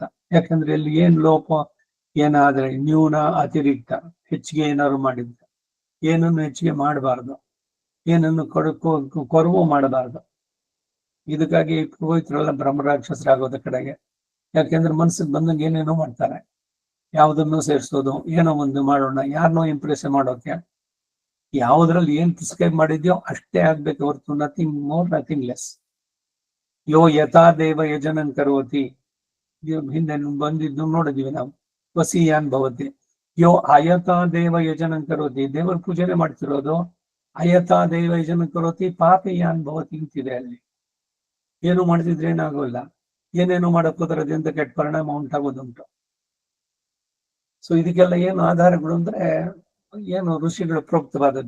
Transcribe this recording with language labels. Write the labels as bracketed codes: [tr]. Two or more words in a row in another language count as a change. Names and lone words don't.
[kn] ಯಾಕಂದ್ರೆ ಇಲ್ಲಿ ಏನ್ ಲೋಪ ಏನಾದ್ರೆ ನ್ಯೂನ ಅತಿರಿಕ್ತ ಹೆಚ್ಚಿಗೆ ಏನಾದ್ರು ಮಾಡಿದ್ರೆ ಏನನ್ನು ಹೆಚ್ಚಿಗೆ ಮಾಡಬಾರ್ದು, ಏನನ್ನು ಕೊರವು ಮಾಡಬಾರ್ದು. ಇದಕ್ಕಾಗಿ ಪುರೋಹಿತರೆಲ್ಲ ಬ್ರಹ್ಮರಾಕ್ಷಸರಾಗೋದ ಕಡೆಗೆ. ಯಾಕೆಂದ್ರೆ ಮನಸ್ಸಿಗೆ ಬಂದಂಗೆ ಏನೇನೋ ಮಾಡ್ತಾರೆ, ಯಾವುದನ್ನು ಸೇರಿಸೋದು, ಏನೋ ಒಂದು ಮಾಡೋಣ, ಯಾರನ್ನೋ ಇಂಪ್ರೆಸ್ ಮಾಡೋಕೆ. ಯಾವುದ್ರಲ್ಲಿ ಏನ್ ಪ್ರಿಸ್ಕ್ರೈಬ್ ಮಾಡಿದ್ಯೋ ಅಷ್ಟೇ ಆಗ್ಬೇಕು ಹೊರತು [en] nothing more nothing less. [sa] ಯೋ ಯಥಾ ದೇವ ಯಜನನ್ ಕರೋತಿ, [kn] ಹಿಂದೆ ಬಂದಿದ್ದು ನೋಡಿದ್ವಿ ನಾವು, [sa] ವಸೀಯಾನ್ ಭವತಿ. ಯೋ ಅಯಥಾ ದೇವ ಯಜನನ್ ಕರೋತಿ, [kn] ದೇವರ ಪೂಜೆನೆ ಮಾಡ್ತಿರೋದು, [sa] ಅಯಥಾ ದೇವ ಯಜನನ್ ಕರೋತಿ ಪಾಪಯಾನ್ ಭವತಿ [kn] ಅಂತಿದೆ ಅಲ್ಲಿ. ಏನು ಮಾಡ್ತಿದ್ರೆ ಏನಾಗೋಲ್ಲ, ಏನೇನು ಮಾಡಕ್ ಹೋದ್ರೆ ಅದರಿಂದ ಕೆಟ್ಟ ಪರಿಣಾಮ ಉಂಟಾಗೋದುಂಟು. ಸೊ ಇದಕ್ಕೆಲ್ಲ ಏನು ಆಧಾರಗಳು ಅಂದ್ರೆ ಏನು ಋಷಿಗಳು ಪ್ರೋಕ್ತವಾದದ್ದು.